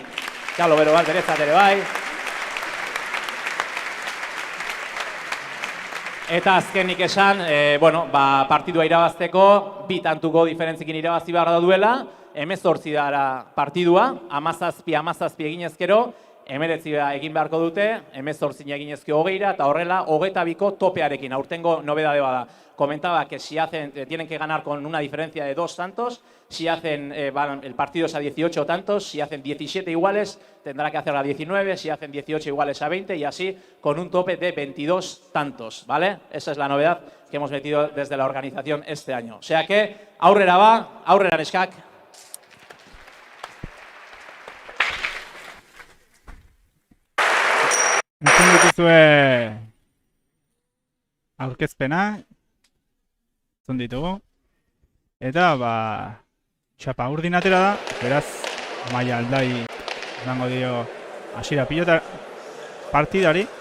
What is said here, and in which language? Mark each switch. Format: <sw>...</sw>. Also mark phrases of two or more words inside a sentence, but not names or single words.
<eu>Txalo bero bat beretzat ere bai. Eta azkenik esan, bueno, partidua irabazteko, 2 tantuko diferentzikin irabazi behar da duela, 18 dara partidua, 17 eginezkero, 19 egin beharko dute, 18 eginezko 20 eta horrela 22ko topearekin, aurtengo nobedade bada.</eu> <es>Comentaba que si tienen que ganar con una diferencia de 2 tantos, si hacen el partido es a 18 tantos, si hacen 17 iguales tendrá que hacer a 19, si hacen 18 iguales a 20 y así con un tope de 22 tantos, ¿vale? Esa es la novedad que hemos metido desde la organización este año. O sea que</es> <eu>aurrera ba, aurrera neskak. Entzun dituzue aurkezpena, entzun ditugu, eta txapa urdin atera da, beraz, Amaia Aldai dango dio hasiera pilota partidari.</eu>